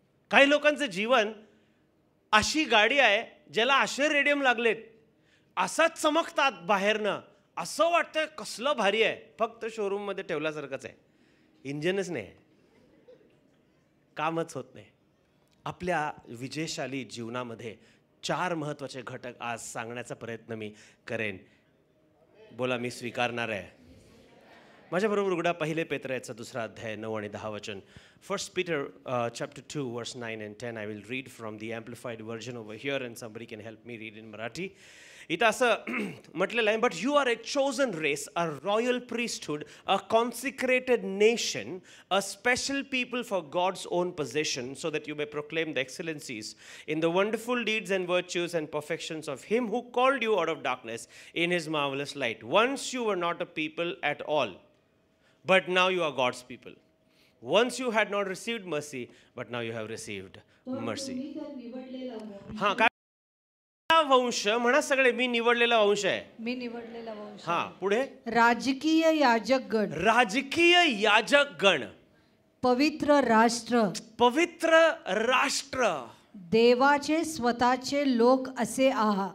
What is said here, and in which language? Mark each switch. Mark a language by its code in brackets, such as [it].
[mr] काही लोकांचं जीवन अशी गाडी आहे ज्याला असे रेडियम लागलेत, असाच चमकतात बाहेरनं, असं वाटतं कसलं भारी आहे, फक्त शोरूममध्ये ठेवल्यासारखंच आहे, इंजनच नाही आहे, कामच होत नाही. आपल्या विजयशाली जीवनामध्ये 4 महत्त्वाचे घटक आज सांगण्याचा प्रयत्न मी करेन. बोला, मी स्वीकारणार आहे. माझ्याबरोबर उघडा पहिले पेत्राचा 2 अध्याय 9 आणि 10 वचन. [en] 1 Peter chapter 2 verse 9 and 10. I will read from the amplified version over here and somebody can help me read in Marathi. [mr] इथं असं म्हटलेलं आहे, [en] But you are a chosen race, a royal priesthood, a consecrated nation, a special people for God's own possession, so that you may proclaim the excellencies in the wonderful deeds and virtues and perfections of him who called you out of darkness in his marvellous light. Once you were not a people at all, but now you are God's people. Once you had not received mercy, but now you have received mercy. [mr] हां, काय वंश म्हणा सगळे, मी निवडलेला वंश आहे, मी निवडलेला वंश. हां, पुढे राजकीय याजक गण, राजकीय याजक गण, पवित्र राष्ट्र, पवित्र राष्ट्र, देवाचे स्वतःचे लोक असे आहात.